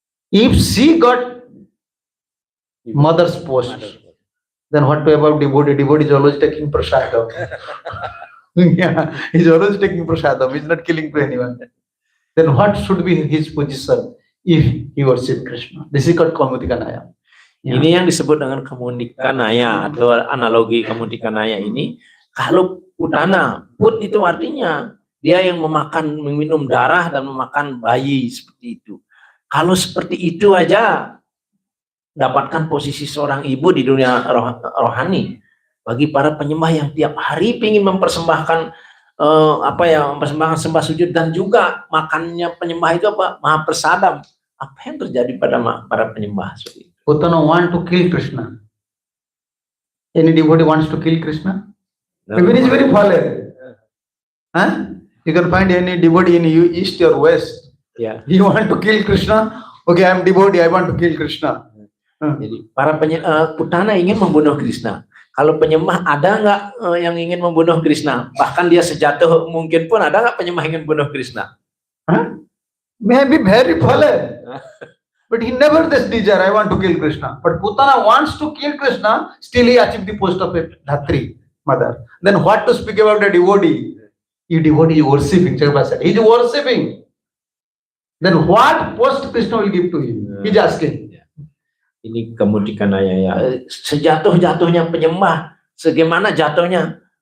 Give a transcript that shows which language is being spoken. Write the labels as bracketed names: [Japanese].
[English] If she got mother's post, then what to about devotee? Devotee is always taking prasadam. Yeah, he's always taking prasadam. He's not killing to anyone. Then what should be his position if he worship Krishna? This is called Kamutika Naya. Yeah. [Indonesian] Ini yang disebut dengan Kamutika Naya atau analogi Kamutika Naya ini. Kalau Putana, put itu artinya dia yang meminum darah dan memakan bayi seperti itu. Kalau seperti itu aja dapatkan posisi seorang ibu di dunia rohani, bagi para penyembah yang tiap hari ingin mempersembahkan mempersembahkan sembah sujud dan juga makannya penyembah itu maha prasadam. Apa yang terjadi pada para penyembah seperti itu? [English] Putana want to kill Krishna. Any devotee wants to kill Krishna? Even is very fallen. Huh? You can find any devotee in east or west. Yeah. You want to kill Krishna? Okay, I am devotee. I want to kill Krishna. [Indonesian] Jadi para Putana ingin membunuh Krishna. Kalau penyembah ada nggak yang ingin membunuh Krishna? Bahkan dia sejatuh mungkin pun ada nggak penyembah ingin membunuh Krishna? Huh? [English] Maybe very fallen, but he never this desire. I want to kill Krishna. But Putana wants to kill Krishna. Still, he achieved the post of a Dhatri mother. Then what to speak about a devotee? You devotee is worshipping. Chaitanya said, he is worshipping. Then what post Krishna will give to him? He is asking. [Indonesian] Ini Kamutika Naya ya. Sejatuh-jatuhnya penyembah, bagaimana jatuhnya?